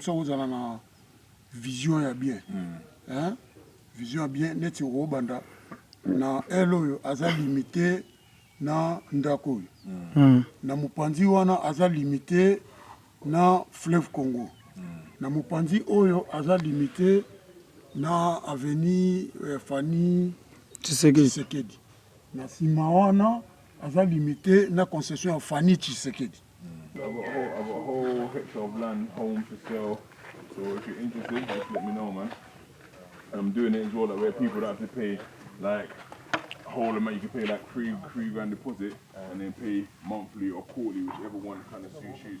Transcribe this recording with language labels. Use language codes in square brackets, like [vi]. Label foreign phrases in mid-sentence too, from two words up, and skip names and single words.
[ln] ça ozala na vision ya bien hein vision ya bien neti obanda na eloyo aza limité na ndako na mupanzi wana aza limité na fleuve Congo na mupanzi oyo aza limité na avenue Fanny Tshisekedi na sima wana aza limité na concession ya Fanny Tshisekedi. [en] I've got a whole hectare of land home to sell, so if you're interested just let me know, man. I'm doing it as well where people don't have to pay like a whole amount. You can pay like three grand deposit and then pay monthly or quarterly, whichever one kind of suits you.